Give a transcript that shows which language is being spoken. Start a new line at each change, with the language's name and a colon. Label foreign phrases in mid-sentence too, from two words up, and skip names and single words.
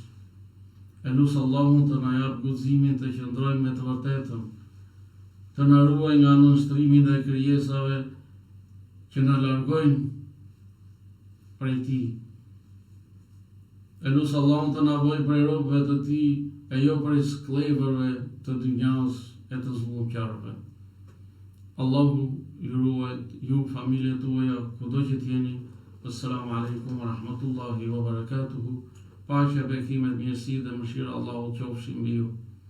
Albanian: E lusë Allahun të na jap guximin të qëndrojmë me të vërtetën, të na ruaj nga nënshtrimi dhe krijesave që na largojnë prej tij. E lusë Allahun të na bëjë prej robëve të tij e jo prej skllëvërve të dynjas e të zullumqarëve. Allahu ju ruaj, ju familjet tuaja, kudo që t'jeni.
Arabic: السلام عليكم ورحمة الله وبركاته.
Albanian: Paqja, bekimet, mirësi dhe mëshira Allahu qofshin mbi ju.